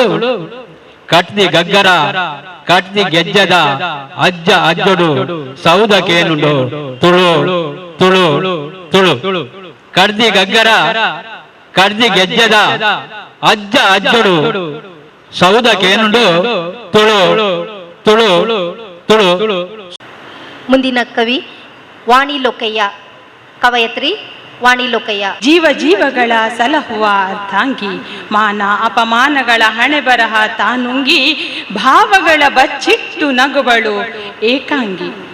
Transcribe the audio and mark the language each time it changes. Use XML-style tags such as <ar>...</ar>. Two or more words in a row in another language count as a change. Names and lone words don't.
<tcy>ಕಟ್ದಿ ಗಗ್ಗರ ಕಟ್ದಿ ಗೆಜ್ಜದ ಅಜ್ಜ ಅಜ್ಜಡು ಸೌದ ಕೇನುಂಡು ತುಳು ತುಳು ತುಳು. ಕಡ್ದಿ ಗಗ್ಗರ ಕಡ್ದಿ ಗೆಜ್ಜದ ಅಜ್ಜ ಅಜ್ಜಡು ಸೌದ ಕೇನುಂಡು ತುಳು ತುಳು ತುಳು.</tcy> <kn>ಮುಂದಿನ ಕವಿ ವಾಣಿ ಲೋಕಯ್ಯ, ಕವಯತ್ರಿ ವಾಣಿ ಲೋಕಯ್ಯ. ಜೀವ ಜೀವಗಳ ಸಲಹುವ ಅರ್ಥಾಂಗಿ, ಮಾನ ಅಪಮಾನಗಳ ಹಣೆ ಬರಹ ತಾನುಂಗಿ, ಭಾವಗಳ ಬಚ್ಚಿಟ್ಟು ನಗುವಳು ಏಕಾಂಗಿ.</kn>